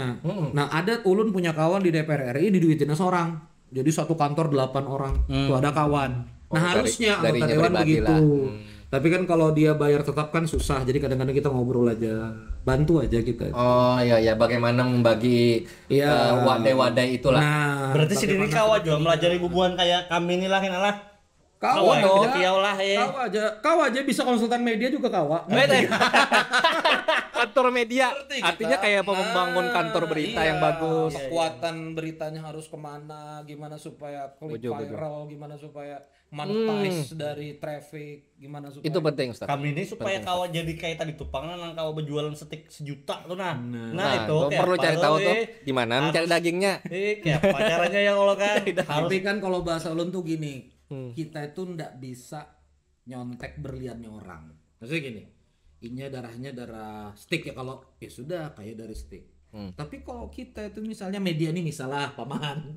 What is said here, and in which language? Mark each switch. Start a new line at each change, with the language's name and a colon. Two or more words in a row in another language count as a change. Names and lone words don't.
Banjar: Nah, ada Ulun punya kawan di DPR RI diduitin seorang. Jadi satu kantor 8 orang. Tuh ada kawan. Nah, harusnya anggota darinya dewan pribadi begitu. lah. Tapi kan kalau dia bayar tetap kan susah. Jadi kadang-kadang kita ngobrol aja. Bantu aja kita. Oh iya, bagaimana membagi Iya. wadai-wadai itulah. Nah, Berarti si Dini kawa juga melajari bubuhan kayak kami inilah lah. kau dong. Kau aja bisa konsultan media juga kawa. Kantor media. Artinya kayak membangun kantor berita yang bagus. Kekuatan beritanya harus kemana, gimana supaya klik viral, gimana supaya monetize dari traffic, gimana supaya Itu penting, Ustaz. Kami ini supaya kawa jadi kayak tadi tupang nang kawa berjualan setik 1 juta tuh nah. Nah, itu lo kayak perlu apa cari tuh, tahu tuh di mana mencari dagingnya. Kayak apa caranya ya Allah kan. Tapi kan kalau bahasa ulun tuh gini, kita itu ndak bisa nyontek berliannya orang. Maksudnya gini, ini darahnya darah stick ya, kalau ya sudah kayak dari stick. Tapi kalau kita itu misalnya media nih, misalnya paman,